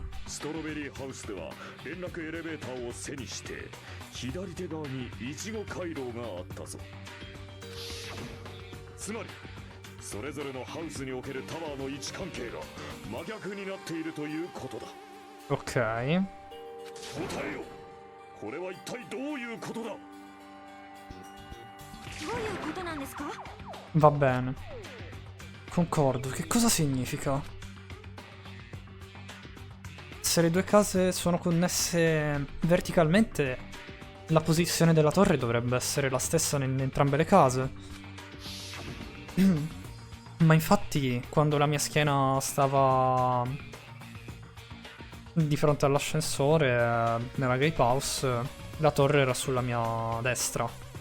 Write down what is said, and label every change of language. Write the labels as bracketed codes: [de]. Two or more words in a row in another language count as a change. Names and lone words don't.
[ja] ストロベリーハウスでは連絡エレベーターを背にして左手側にイチゴ回廊があったぞ。つまりそれぞれのハウスにおけるタワーの位置関係が真逆になっているということだ。 [it] Ok. [ja] 答えよ。これは一体どういうことだ。どういうことなんですか？ [it] Va bene. Concordo. Che cosa significa? Se le due case sono connesse verticalmente, la posizione della torre dovrebbe essere la stessa in entrambe le case. Ma infatti, quando la mia schiena stava di fronte all'ascensore, nella gatehouse, la torre era sulla mia destra.